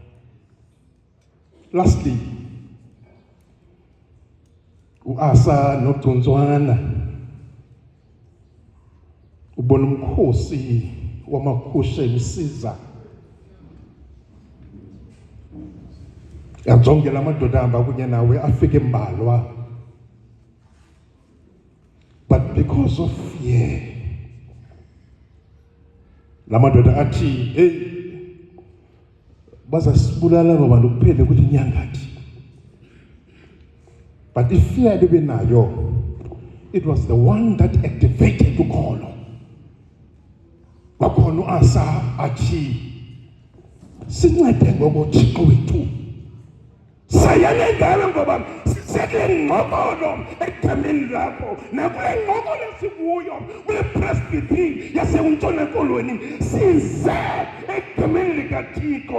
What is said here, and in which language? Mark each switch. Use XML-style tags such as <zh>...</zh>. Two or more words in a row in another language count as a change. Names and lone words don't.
<xh>Lastly, uAsa noGcuntswana ubona umkhosi wamakhusha emsiza, yajongela amadoda ahamba kunye nawe afike embalwa.</xh> <en>But because of fear,</en> <xh>la madoda athi, hey, bazasibulala aba bantu kuphele kuthi inyangathi.</xh> <en>But if fear benayo, it was the one that activated ukholo.</en> <xh>Kwakhona uAsa athi, sincede ngokuThixo wethu, sayane ngalo ngoba siseke ngqokolo egameni lakho, nakule ngqokolo sikuyo kule presbytery yaseNtshona Kolweni size egameni likaThixo.</xh>